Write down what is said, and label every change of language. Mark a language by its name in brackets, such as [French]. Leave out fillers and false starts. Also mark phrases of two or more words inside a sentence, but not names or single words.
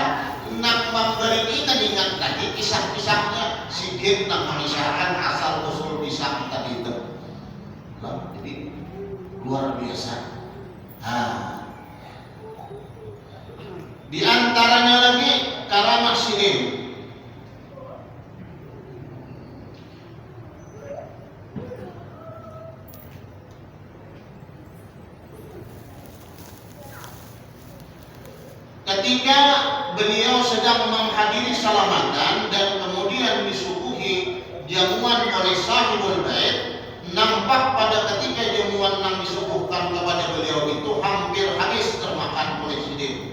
[Banjar] Nang memberi kita ingat tadi kisah-kisahnya sini nang mengisahkan asal usul pisang tadi itu. Nah, jadi luar biasa. Di antaranya lagi karamah sini. [Indonesian] Ketika beliau sedang menghadiri salamatan dan kemudian disuguhi jamuan oleh [Arabic] sahibul bait, [Indonesian] nampak pada ketika jamuan yang disuguhkan kepada beliau itu hampir habis termakan oleh sidin.